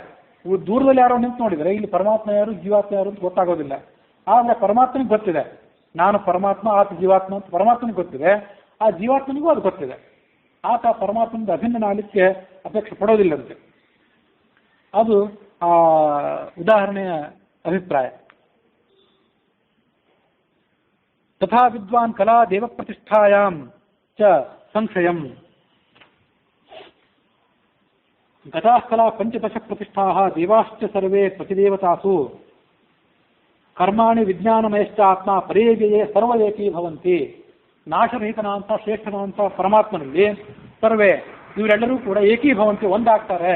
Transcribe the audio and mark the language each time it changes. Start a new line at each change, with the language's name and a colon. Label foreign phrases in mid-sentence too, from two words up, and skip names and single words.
Kannada: ದೂರದಲ್ಲಿ ಯಾರೋ ನಿಂತು ನೋಡಿದರೆ ಇಲ್ಲಿ ಪರಮಾತ್ಮ ಯಾರು, ಜೀವಾತ್ಮ ಯಾರು ಅಂತ ಗೊತ್ತಾಗೋದಿಲ್ಲ. ಆದರೆ ಪರಮಾತ್ಮನಿಗೆ ಗೊತ್ತಿದೆ, ನಾನು ಪರಮಾತ್ಮ, ಆತ ಜೀವಾತ್ಮ ಅಂತ ಪರಮಾತ್ಮನಿಗೆ ಗೊತ್ತಿದೆ. ಆ ಜೀವಾತ್ಮನಿಗೂ ಅದು ಗೊತ್ತಿದೆ. ಆತ ಪರಮಾತ್ಮನಿಂದ ಅಭಿನ್ನನಾಗಲಿಕ್ಕೆ ಅಪೇಕ್ಷೆ ಪಡೋದಿಲ್ಲಂತೆ. ಅದು ಆ ಉದಾಹರಣೆಯ ಅಭಿಪ್ರಾಯ.
Sanskrit: ತಥಾ ವಿದ್ವಾನ್ ಕಲಾ ದೇವ ಪ್ರತಿಷ್ಠಾಯಾಂ ಚ ಸಂಶಯಂ. ಗತಾಃ ಕಲಾ ಪಂಚದಶ ಪ್ರತಿಷ್ಠಾಃ ದೇವಾಶ್ಚ ಸರ್ವೇ ಪ್ರತಿದೇವತಾಸು ಕರ್ಮಾಣಿ ವಿಜ್ಞಾನಮಯಶ್ಚ ಆತ್ಮ ಪರೇವ್ಯಯೇ ಸರ್ವ ಏಕೀಭವಂತಿ.
Kannada: ನಾಶರಹಿತನಾಂತ ಶ್ರೇಷ್ಠನಾಂತ ಪರಮಾತ್ಮನಲ್ಲಿ ಸರ್ವೇ ಇವರೆಲ್ಲರೂ ಕೂಡ ಏಕೀಭವಂತಿ, ಒಂದಾಗ್ತಾರೆ.